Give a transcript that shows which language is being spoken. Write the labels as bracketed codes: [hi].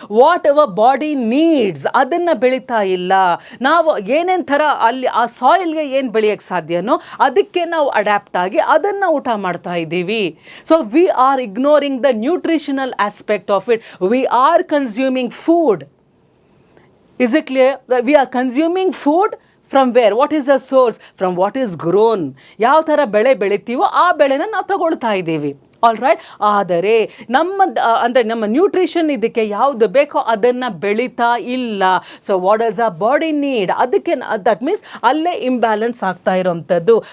[en] what our body needs [kn] ಅದನ್ನು ಬೆಳೀತಾ ಇಲ್ಲ. ನಾವು ಏನೇನು ಥರ ಅಲ್ಲಿ ಆ ಸಾಯಿಲ್ಗೆ ಏನು ಬೆಳೆಯೋಕ್ಕೆ ಸಾಧ್ಯನೋ ಅದಕ್ಕೆ ನಾವು ಅಡ್ಯಾಪ್ಟ್ ಆಗಿ ಅದನ್ನು ಊಟ ಮಾಡ್ತಾ ಇದ್ದೀವಿ. [en] So we are ignoring the nutritional aspect of it. We are consuming food. Is it clear? We are consuming food from where? What is the source? From what is grown. [kn] ಯಾವ ಥರ ಬೆಳೆ ಬೆಳಿತೀವೋ ಆ ಬೆಳೆನ ನಾವು ತಗೊಳ್ತಾ ಇದ್ದೀವಿ. All right. ಆದರೆ ಅಂದರೆ ನಮ್ಮ ನ್ಯೂಟ್ರಿಷನ್ ಇದಕ್ಕೆ ಯಾವುದು ಬೇಕೋ ಅದನ್ನು ಬೆಳೀತಾ ಇಲ್ಲ. [en] so what does a body need, ಅದಕ್ಕೆ that means [kn] ಅಲ್ಲೇ ಇಂಬ್ಯಾಲೆನ್ಸ್ ಆಗ್ತಾ ಇರೋವಂಥದ್ದು.